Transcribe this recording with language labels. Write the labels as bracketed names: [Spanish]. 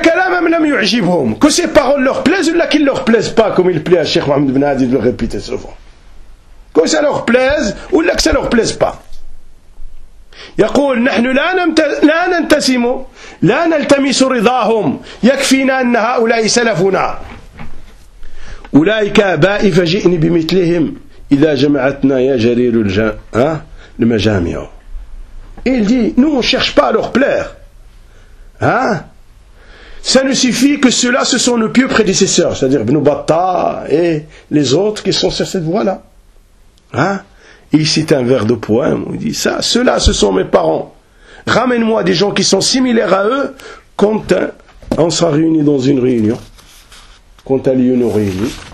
[French] Hein? Que ces paroles leur plaisent ou là qu'ils ne leur plaisent pas, comme il plaît à Cheikh Mohamed Ibn Hadi de le répéter souvent. Que ça leur plaise ou là que ça ne leur plaise pas. [Arabic] يقول نحن لا ننتسم لا نلتمس رضاهم يكفينا أن هؤلاء سلفنا أولئك آباء فجئني بمثلهم إذا جمعتنا يا جرير المجامع [French] il dit nous on cherche pas à leur plaire hein? Ça ne suffit que ceux-là ce sont nos pieux prédécesseurs c'est-à-dire Ibn Battah et les autres qui sont sur cette voie-là hein? Il cite un vers de poème où il dit ça ceux-là ce sont mes parents ramène-moi des gens qui sont similaires à eux quand on sera réunis dans une réunion [Arabic] كنت اليونوريين